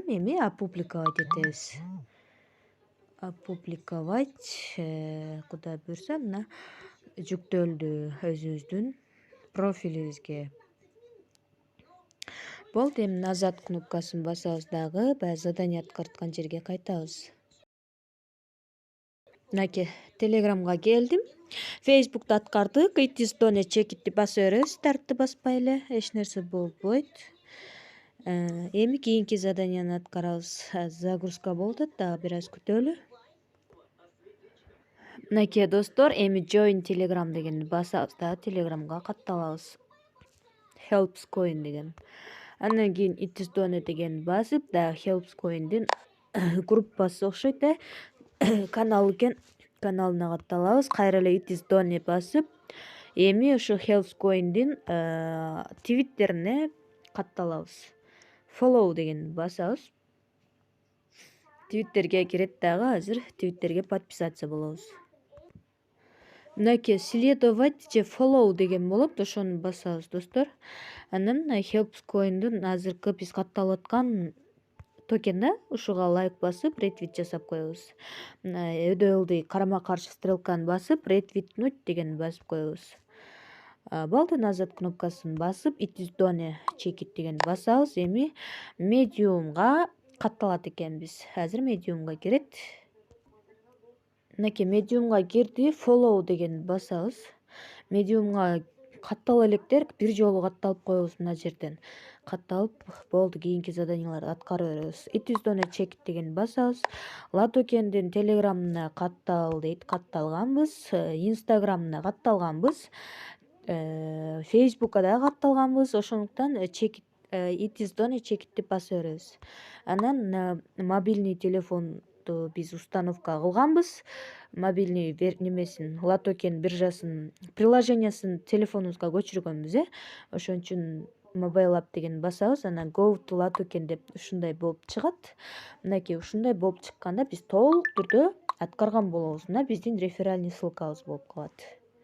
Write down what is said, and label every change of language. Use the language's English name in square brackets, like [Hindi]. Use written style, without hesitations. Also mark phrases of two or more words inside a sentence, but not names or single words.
[Kyrgyz] Эми опубликовать этебиз. Опубликовать, Кудай буйрса мына жүктөлдү өзүбүздүн профилибизге. Болду, эми назад кнопкасын басабыз дагы, баягы задание аткарткан жерге кайтабыз. Мынакей телеграмга келдим. Фейсбукту аткардык, [English] it is Done [Kyrgyz] чекитти басып беребиз, стартты баспай эле, эч нерсе болбойт. Эми кийинки заданияны аткарабыз. Загрузка болуп атат, дагы бир аз күтөлү. Мынакей достор, эми [English] join telegram [Kyrgyz] дегенди басабыз дагы телеграмга катталабыз. Helps coin деген. Андан кийин [English] it is Done [Kyrgyz] дегенди басып, дагы Helps coin'дин группасы окшойт, канал экен. Каналына катталабыз. Кайра эле [English] it is Done [Kyrgyz] басып, эми ошо Helps coin'дин твиттерине катталабыз. Follow дегенди басабыз. Твиттерге кирет дагы, азыр твиттерге подписаться болобуз. Мынакей следовать же follow деген болот, ошону басабыз достор. Анан Helps coin'дин азыркы биз катталып аткан токен да, ушуга лайк басып ретвит жасап коебуз. Өдө ылдый карама каршы стрелканы басып ретвитнуть дегенди басып коебуз. Болду, назад кнопкасын басып [English] it is Done [Kyrgyz] чекит дегенди басабыз. Эми медиумга катталат экенбиз. Азыр медиумга кирет. Мынакей медиумга кирди, follow дегенди басабыз. Медиумга каттала электер бир жолу катталып коебуз. Мына жерден катталып болду, кийинки заданияларды аткара беребиз. [English] it is Done [Kyrgyz] чекит дегенди басабыз. Латокендин телеграмына каттал дейт, катталганбыз. Инстаграмына катталганбыз. Фейсбукка дагы катталганбыз. Ошондуктан чекит [English] it is Done [Kyrgyz] чекитти басып беребиз. Анан мобильный телефонду биз установка кылганбыз. Мобильный немесин, Латокен биржасын приложениясын телефонубузга көчүргөнбүз. Ошон үчүн [English] mobile app [Kyrgyz] дегенди басабыз. Анан [English] go to [Kyrgyz] Latoken деп ушундай болуп чыгат. Мынакей ушундай болуп чыкканда биз толук түрдө аткарган болобуз. Мына биздин реферальный ссылкабыз болуп калат.